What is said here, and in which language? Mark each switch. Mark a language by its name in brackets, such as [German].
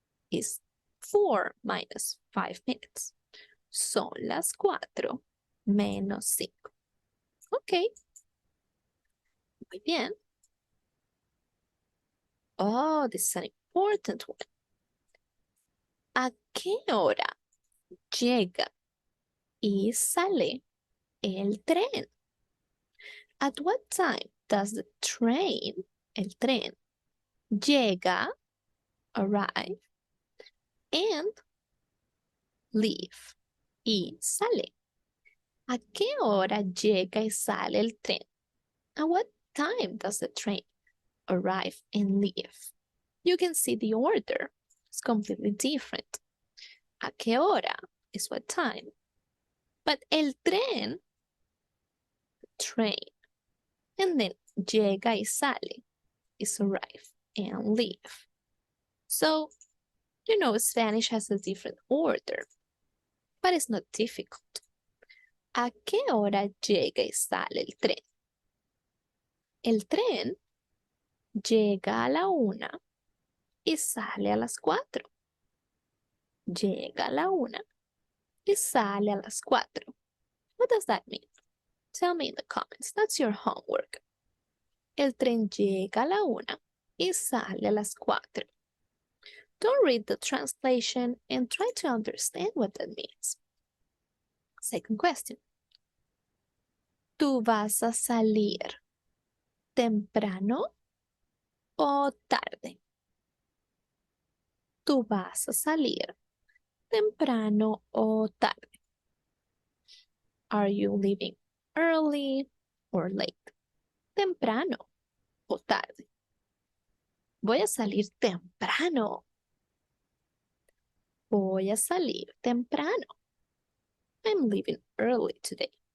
[English] Is 4 minus 5 minutes. [Spanish] Son las 4:05. [English] Okay. [Spanish] Muy bien. [English] Oh, this is an important one. [Spanish] ¿A qué hora llega y sale el tren? [English] At what time does the train, el tren, [Spanish] llega, arrive, and leave, y sale? ¿A qué hora llega y sale el tren? [English] At what time does the train arrive and leave? You can see the order. It's completely different. [Spanish] ¿A qué hora [English] is what time? But el tren, train, and then [Spanish] llega y sale [English] is arrive and leave. So, you know, Spanish has a different order, but it's not difficult. [Spanish] ¿A qué hora llega y sale el tren? El tren llega a la 1 y sale a las 4. Llega a la 1 y sale a las 4. [English] What does that mean? Tell me in the comments. That's your homework. [Spanish] El tren llega a la 1 y sale a las 4. [English] Don't read the translation and try to understand what that means. Second question. [Spanish] ¿Tú vas a salir temprano o tarde? ¿Tú vas a salir temprano o tarde? [English] Are you leaving early or late? [Spanish] Temprano o tarde. Voy a salir temprano. Voy a salir temprano. [English] I'm leaving early today.